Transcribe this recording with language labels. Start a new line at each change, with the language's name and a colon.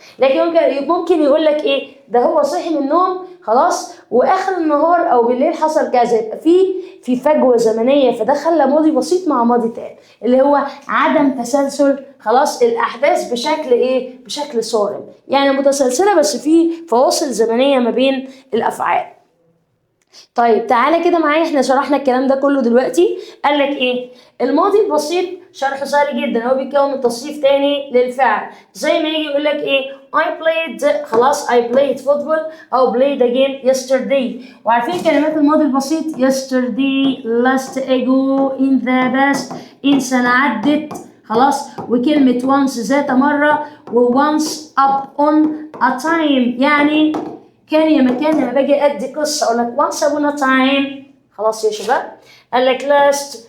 Arabic: لكن ممكن يقول لك ايه؟ ده هو صحي من النوم خلاص واخر النهار او بالليل حصل كذا، يبقى في فجوه زمنيه، فده خلى ماضي بسيط مع ماضي تاني اللي هو عدم تسلسل خلاص الاحداث بشكل صارم. يعني متسلسله بس في فواصل زمنيه ما بين الافعال. طيب تعالى كده معايا، احنا شرحنا الكلام ده كله دلوقتي. قال لك ايه؟ الماضي البسيط شرحه سهل جدا، هو بيتكون من تصريف تاني للفعل. زي ما يجي يقول لك ايه؟
English: I played خلاص I played football او played a game yesterday.
Arabic: وعارفين كلمات الماضي البسيط yesterday, last ago, in the past in سنة عدت خلاص، وكلمة once ذات مرة، و
English: once upon a time
Arabic: يعني كان يا مكان. لما باجي ادي قصه اقول لك
English: once upon a time.
Arabic: خلاص يا شباب؟ قال لك last.